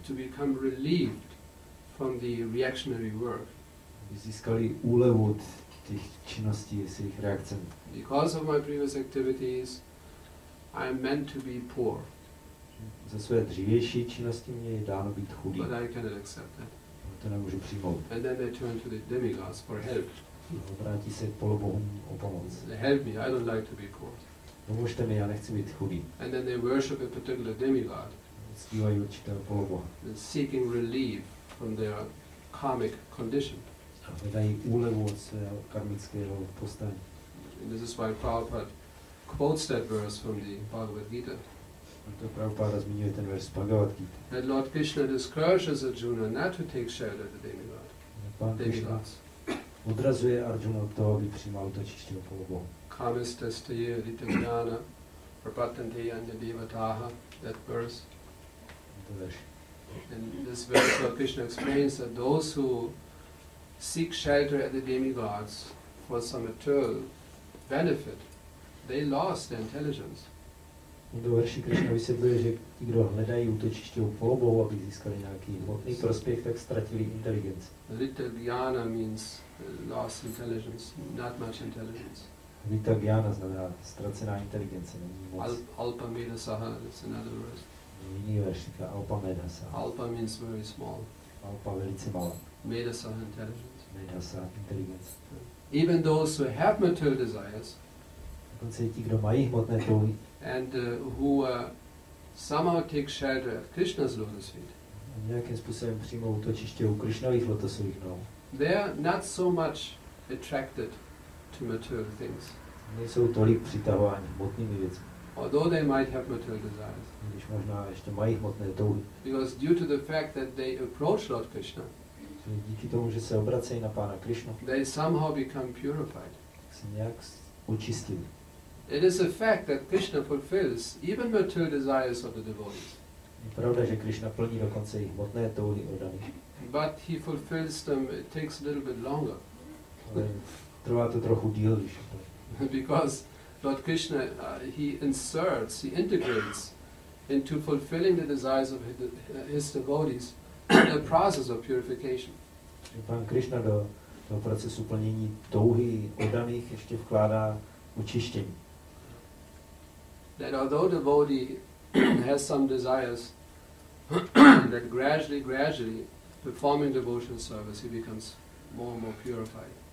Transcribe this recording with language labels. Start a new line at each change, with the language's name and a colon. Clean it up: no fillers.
English: To become relieved from the reactionary work.
Czech: Aby získali úlevu od těch činností s jejich reakcemi.
English: Because of my previous activities, I am meant to be poor.
Czech: Za své dřívější činnosti mě je dáno být chudý.
English: But I cannot accept that.
Czech: To nemůžu přijmout.
English: And then they turn to the demigods for help.
Czech: Obrátí se k polobohům o pomoc.
English: They help me, I don't like to be poor.
Czech: Pomožte mi, já nechci být chudý.
English: And then they worship a particular demigod,
Czech: Zpívají určitého poloboha.
English: seeking relief from their karmic condition.
Czech: A hledají úlevu od svého karmického postání.
English: And this is why Prabhupada quotes that verse from the Bhagavad Gita.
Czech: A to Prabhupada zmiňuje ten verš z Bhagavati.
English: That Lord Krishna discourages Arjuna not to take shelter at the
Czech: Pán Krishna
English: demigods.
Czech: odrazuje Arjuna od toho, aby přijímal útočiště o polobohu.
Sanskrit: Kamistastaye ritamjana prapatante anya devataha,
English: that verse.
Czech: To verš.
English: And this verse Lord Krishna explains that those who seek shelter at the demigods for some material benefit, they lost their intelligence.
Czech: Do verši Krishna vysvětluje, že ti, kdo hledají útočiště u polobohu, aby získali nějaký hmotný prospěch, tak ztratili inteligenci.
English: Vidyagati means lost intelligence, not much intelligence.
Czech: Vidyagati znamená ztracená inteligence, není moc.
English: Alpa medasaha, that's another word.
Czech: Jiný verš říká alpa medasaha.
English: Alpa means very small.
Czech: Alpa velice malá.
English: Medasaha intelligence.
Czech: Medasaha inteligence.
English: Even those who have material desires,
Czech: dokonce ti, kdo mají hmotné touhy,
English: and who somehow take shelter at Krishna's lotus feet,
Czech: a nějakým způsobem přijmou útočiště u Krishnových lotosových nohou,
English: they are not so much attracted to material things.
Czech: Nejsou tolik přitahováni hmotnými věcmi.
English: Although they might have material desires.
Czech: Když možná ještě mají hmotné touhy.
English: Because due to the fact that they approach Lord Krishna,
Czech: díky tomu, že se obracejí na Pána Krishnu,
English: they somehow become purified.
Czech: se nějak očistili.
English: It is a fact that Krishna fulfills even material desires of the devotees.
Czech: Je pravda, že Krishna plní dokonce i hmotné touhy oddaných.
English: But he fulfills them, it takes a little bit longer.
Czech: Ale trvá to trochu díl, když
English: because Lord Krishna, he inserts, he integrates into fulfilling the desires of his devotees a process of purification.
Czech: Pán Krishna do procesu plnění touhy oddaných ještě vkládá očištění.
English: That although devotee has some desires, that gradually, performing devotional service, he becomes more and more purified.